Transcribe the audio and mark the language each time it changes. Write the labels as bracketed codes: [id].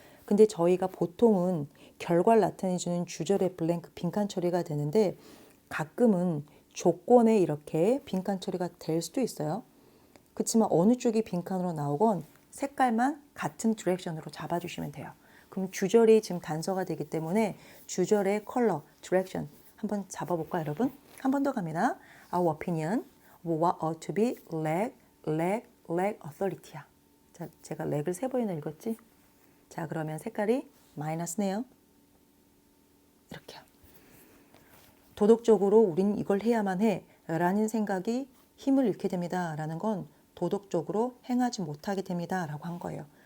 [ko] 근데 저희가 보통은 결과를 나타내주는 주절의 블랭크 빈칸 처리가 되는데 가끔은 조건에 이렇게 빈칸 처리가 될 수도 있어요. 그렇지만 어느 쪽이 빈칸으로 나오건 색깔만 같은 디렉션으로 잡아주시면 돼요. 그럼 주절이 지금 단서가 되기 때문에 주절의 컬러, 디렉션 한번 잡아볼까요, 여러분? 한 번 더 갑니다. [en] Our opinion of what ought to be lack authority야. [ko] 자, 제가 렉을 3번이나 읽었지? 자, 그러면 색깔이 마이너스네요. 이렇게요. 도덕적으로 우린 이걸 해야만 해 라는 생각이 힘을 잃게 됩니다. 라는 건 도덕적으로 행하지 못하게 됩니다. 라고 한 거예요.